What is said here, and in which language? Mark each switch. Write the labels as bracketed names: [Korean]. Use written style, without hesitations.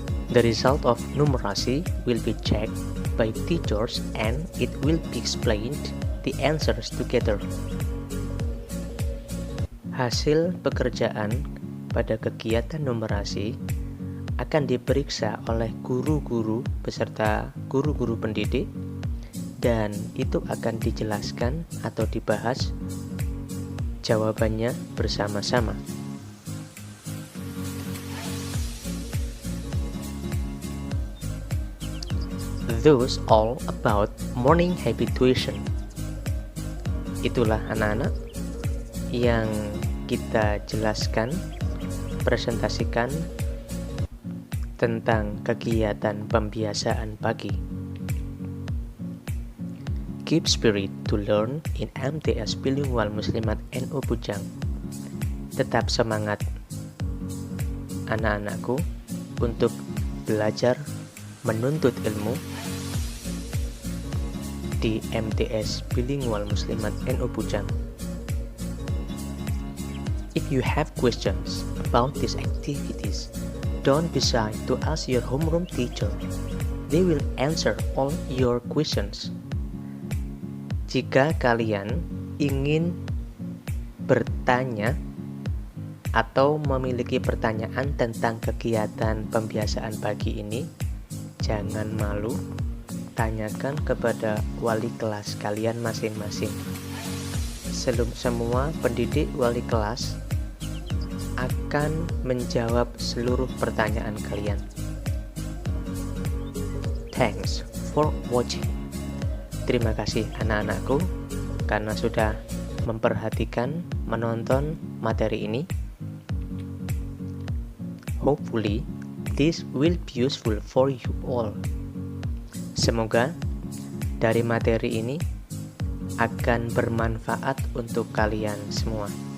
[English] The result of numerasi will be checked by teachers and it will be explained the answers together. [Indonesian] Hasil pekerjaan pada kegiatan numerasi akan diperiksa oleh guru-guru beserta guru-guru pendidik dan itu akan dijelaskan atau dibahas jawabannya bersama-sama. [English] Those all about morning habituation. [Indonesian] Itulah anak-anak yang kita jelaskan, presentasikan tentang kegiatan pembiasaan pagi. [English] keep spirit to learn in MTS Bilingual Muslimat NU Bujang. [Indonesian] Tetap semangat anak-anakku untuk belajar menuntut ilmu di MTS Bilingual Muslimat NU Bujang. [English] If you have questions about these activities, don't be shy to ask your homeroom teacher. They will answer all your questions. [Indonesian] Jika kalian ingin bertanya atau memiliki pertanyaan tentang kegiatan pembiasaan pagi ini, jangan malu, tanyakan kepada wali kelas kalian masing-masing. Semua pendidik wali kelas akan menjawab seluruh pertanyaan kalian. [English] Thanks for watching. [Indonesian] Terima kasih anak-anakku karena sudah memperhatikan menonton materi ini. [English] Hopefully, this will be useful for you all. [Indonesian] Semoga dari materi ini akan bermanfaat untuk kalian semua.